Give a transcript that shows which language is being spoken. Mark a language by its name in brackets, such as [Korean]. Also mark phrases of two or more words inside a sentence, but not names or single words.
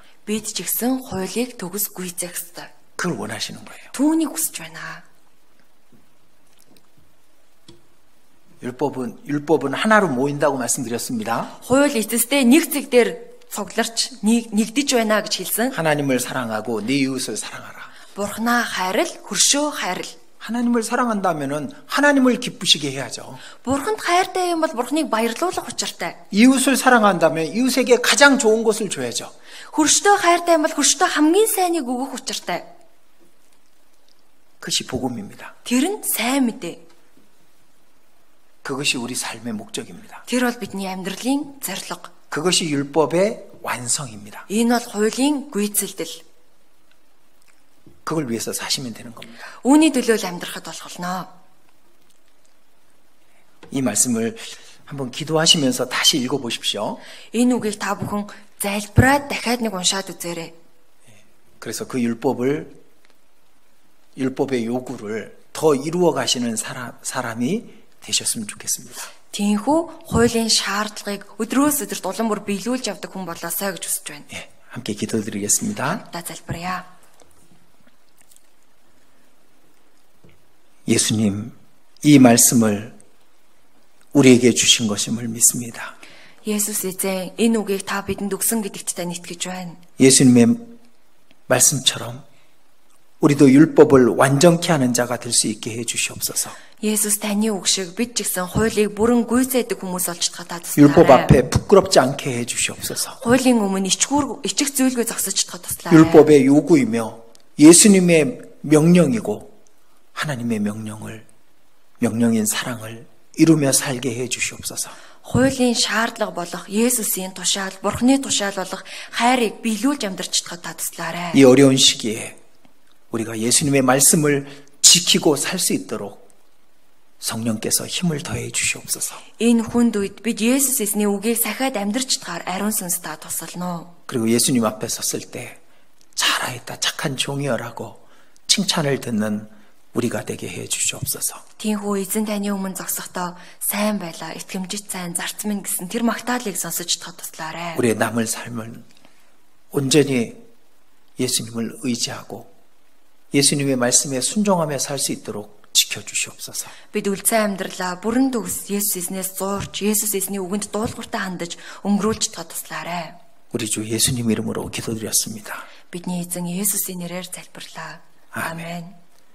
[Mongolian] Бид ч гэсэн хуулийг төгс гүйцээх ёстой. [Korean] 그걸 원하시는 거예요. [Mongolian] Түүнийг хүсэж байна. [Korean] 율법은 하나로 모인다고 말씀드렸습니다. [Mongolian] Хууль эцэстээ нэг цэг дээр цугларч нэгдэж байна гэж хэлсэн. [Korean] 하나님을 사랑하고 네 이웃을 사랑하라. [Mongolian] Бурхнаа хайрал, хөршөө хайрал. [Korean] 하나님을 사랑한다면은 하나님을 기쁘시게 해야죠. [Mongolian] Бурханд хайртай юм бол Бурхныг баярлуулах учиртай. [Korean] 이웃을 사랑한다면 이웃에게 가장 좋은 것을 줘야죠. [Mongolian] Хөршөө хайртай юм бол хөршөө хамгийн сайныг өгөх учиртай. [Korean] 그것이 복음입니다. [Mongolian] Тэр нь сайн мэдээ. [Korean] 그것이 우리 삶의 목적입니다. [Mongolian] Тэр бол бидний амьдралын зорилго. [Korean] 그것이 율법의 완성입니다. [Mongolian] Энэ бол хуулийн гүйцэлдэл. [Korean] 그걸 위해서 사시면 되는 겁니다. [Mongolian] Үүний төлөө л амьдрахад болох болно. [Korean] 이 말씀을 한번 기도하시면서 다시 읽어보십시오. [Mongolian] Энэ үгийг та бүхэн залбираад дахиад нэг уншаад үзээрэй. [Korean] 그래서 그 율법의 요구를 더 이루어 가시는 사람이 되셨으면 좋겠습니다. [Mongolian] Тиймээс хуулийн шаардлагыг өдрөөс өдөрт улам бүр биелүүлж явдаг хүн болоосаа гэж хүсэж байна. [Korean] 예, 함께 기도드리겠습니다. [Mongolian] Та залбирая. [Korean] 예수님, 이 말씀을 우리에게 주신 것임을 믿습니다. [Mongolian] Есүс эзэн энэ үгийг та бидэнд өгсөн гэдэгт та итгэж байна. [Korean] 예수님의 말씀처럼 우리도 율법을 완전케 하는 자가 될 수 있게 해 주시옵소서. [Mongolian] Есүс таны үг шиг бид ч гэсэн хуулийг бүрэн гүйцээдэг хүмүүс болж чадхаа та [Korean] 율법 [Mongolian] туслаарай. [Korean] 앞에 부끄럽지 않게 해 주시옵소서. [Mongolian] Хуулийн өмнө ичих зүйлгүй зогсож чадхаа туслаарай. [Korean] 율법의 요구이며 예수님의 명령이고 하나님의 명령인 사랑을 이루며 살게 해 주시옵소서. [Mongolian] Хуулийн шаардлага болох Есүсийн тушаал, Бурхны тушаал болох хайрыг биелүүлж амьдарч чадхаа та туслаарай. [Korean] 이 어려운 시기에 우리가 예수님의 말씀을 지키고 살 수 있도록 성령께서 힘을 더해 주시옵소서. [Mongolian] Энэ хүнд үед бид Есүс эзний үгийг сахиад амьдарч чадхаар ариун сүнс та тусална. [Korean] 그리고 예수님 앞에 섰을 때 잘하였다 착한 종이여라고 칭찬을 듣는 우리가 되게 해 주시옵소서. [Mongolian] Тиймээс эзэн таны өмнө зогсохдоо сайн байлаа, итгэмжит сайн, зарц минь гэсэн тэр магтаалыг сонсож чадхаа туслаарай. [Korean] 우리의 남을 삶은 온전히 예수님을 의지하고 예수님의 말씀에 순종하며 살 수 있도록 지켜주시옵소서. [Mongolian] Бид үлцэн амьдралаа бүрэн төгс Есүс эзнээс зуурч, Есүс эзний үгэнд дуулууртай хандаж өнгөрүүлж чадхаа туслаарай. [Korean] 우리 주 예수님 이름으로 기도드렸습니다. [Mongolian] бидний эзэн Есүсийн нэрээр залбирлаа. Аамен. Амен.